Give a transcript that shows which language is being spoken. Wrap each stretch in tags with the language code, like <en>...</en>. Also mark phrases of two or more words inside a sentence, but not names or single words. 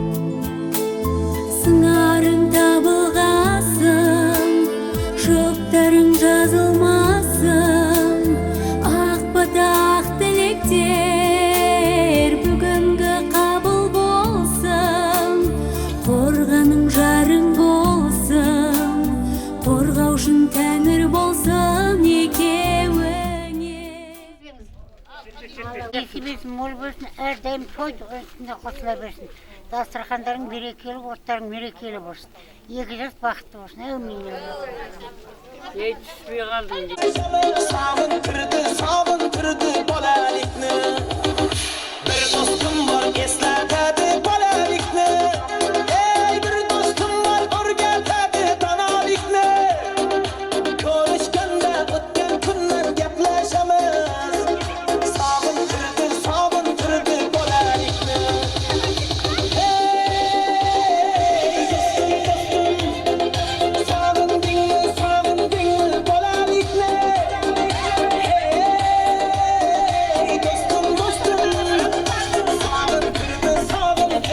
<kk>Сыңарың табылғасын, жұптарың жазылмасын, ақ тілектер бүгінгі қабыл болсын, қорғаның жарың болсын, қорғаушың тәңір болсын екеуіңе. Несібесі мол болсын, әрдайым той үстінде қосыла берсін. Дастархандарың берекелі, оттарың мерекелі болсын. Екі жас бақытты болсын. Әумин. Ей түспей қалдың дейді.</kk> <uz>Sağıntırdı bolalikni Bir dostum var eslatadi bolalikni Ey bir dostum var o'rgatadi donolikni Ko'rishganda o'tgan kunlar gaplashamiz Sağıntırdı bolalikni Ey dostum sağındingmi bolalikni Dostum</uz>